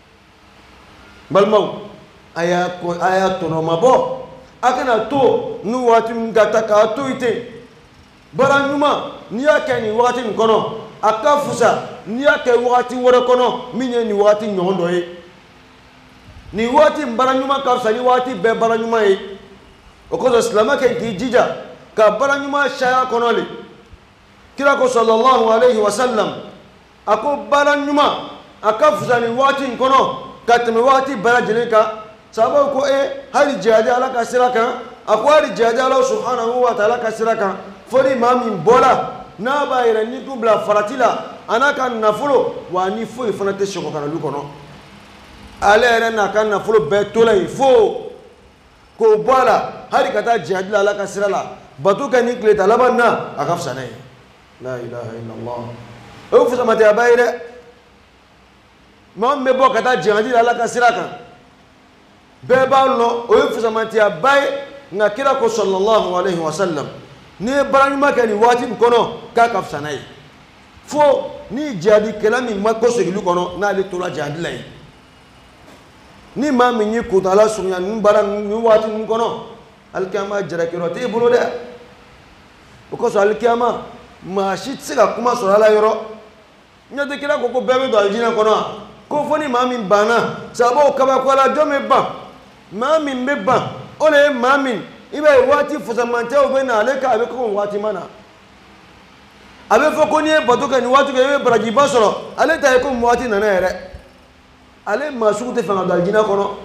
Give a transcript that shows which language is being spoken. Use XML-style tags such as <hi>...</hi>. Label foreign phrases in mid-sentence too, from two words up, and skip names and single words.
<bm>balimaw a y'a tɔnɔma bɔ a kana to ni waati min ka taa k'a to yen ten baara ɲuman n'i y'a kɛ nin waati nin kɔnɔ a ka fusa n'i y'a kɛ waati wɛrɛ kɔnɔ min ye nin waati ɲɔgɔn dɔ ye nin waati baara ɲuman ka fisa ni waati bɛɛ baara ɲuman ye o kosɔn silamɛ kan k'i jija ka baara ɲuman sariya kɔnɔ le kira ko</bm> <ar>صلى الله عليه وسلم</ar> <bm>a ko baara ɲuman a ka fisa nin waati in kɔnɔ ka tɛmɛ waati bɛɛ lajɛlen kan sababu ko hali jihadi Ala ka sira kan a ko hali jihadi Ala</bm> <ar>سبحانه وتعالى</ar> <bm>ka sira kan fo ni maa min bɔra n'a b'a yɛrɛ ni tun bila farati la a n'a ka nafolo wa ni foyi fana tɛ sɔgɔ ka na lu kɔnɔ ale yɛrɛ n'a ka nafolo bɛɛ tola yen fo k'o bɔ a la hali ka taa jihadi la Ala ka sira la bato kɛ ni tile ta laban na a ka fisa n'a ye</bm> <ar>لا إله إلا الله</ar> <bm>o ye fusamatɛyaba ye dɛ maa min bɛ bɔ ka taa jihadi la Ala ka sira kan bɛɛ b'a lɔn o ye fusamatɛyaba ye nka kira ko</bm> <ar>صلى الله عليه وسلم</ar> <bm>n'i ye baara ɲuman kɛ nin waati min kɔnɔ k'a ka fisa n'a ye fo ni jihadikɛla min ma ko segili kɔnɔ n'ale tora jihadi la yen ni maa min y'i kuntala surunya nin baara nin waati nin kɔnɔ alikiyama jarakɛyɔrɔ t'e bolo dɛ o kosɔn alikiyama maa si tɛ se ka kuma sɔrɔ Ala yɔrɔ n'o tɛ kira ko ko bɛɛ bɛ don alijinɛ kɔnɔ wa ko fo ni maa min banna sababu kabako la jɔn bɛ ban maa min bɛ ban o de ye maa min i b'a ye waati fusamantiyaw bɛ na ale ka a bɛ kɔmi waati ma na a bɛ fɔ ko n'i ye bato kɛ nin waati kɛ i bɛ barajiba sɔrɔ ale ta ye komi waati nana yɛrɛ ale maa sugu tɛ fɛ ka don alijinɛ kɔnɔ</bm>